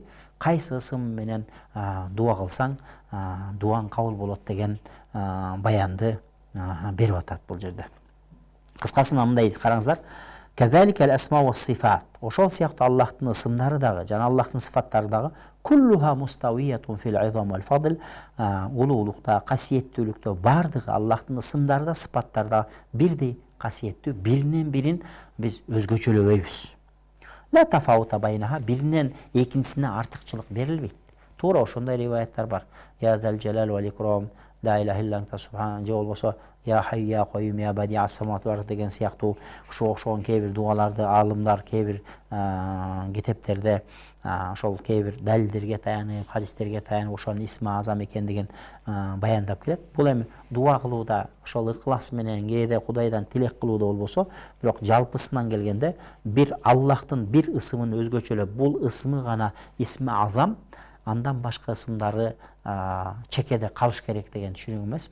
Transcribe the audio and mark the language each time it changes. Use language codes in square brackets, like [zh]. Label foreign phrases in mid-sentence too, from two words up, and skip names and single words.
[ky] Кайсы ысым менен дуа кылсаң, дуаң кабыл болот деген баянды берип атат бул жерде. Кыскасы мындай дейт, караңыздар. [ar] كذلك الأسماء والصفات. [ky] Ошол сыяктуу Аллахтын ысымдары дагы жана Аллахтын сыфаттары дагы [ar] كلها مستوية في العظمة والفضل. [ky] Улуулукта, касиеттүүлүктө бардыгы Аллахтын ысымдары да, сыпаттары да бирдей касиеттүү, биринен бирин биз өзгөчөлөбөйбүз. [ar] لا تفاوت بينها, [ky] биринен экинчисине артыкчылык берилбейт. Туура ошондой риваяттар бар. [ar] يا ذا الجلال والإكرام لا إله إلا أنت سبحان, [ky] же болбосо [ar] يا حي يا قيوم يا بديع السماوات والأرض [ky] деген сыяктуу ушуга окшогон кээ бир дуаларды аалымдар кээ бир китептерде ошол кээ бир далилдерге таянып, хадистерге таянып ошонун исми азам экендигин баяндап келет. Бул эми дуа кылууда ошол ыклас менен кээде Кудайдан тилек кылууда болбосо, бирок жалпысынан келгенде бир Аллахтын бир ысымын өзгөчөлөп, бул ысмы гана исми азам, андан башка ысымдары чекеде калыш керек деген түшүнүк эмес.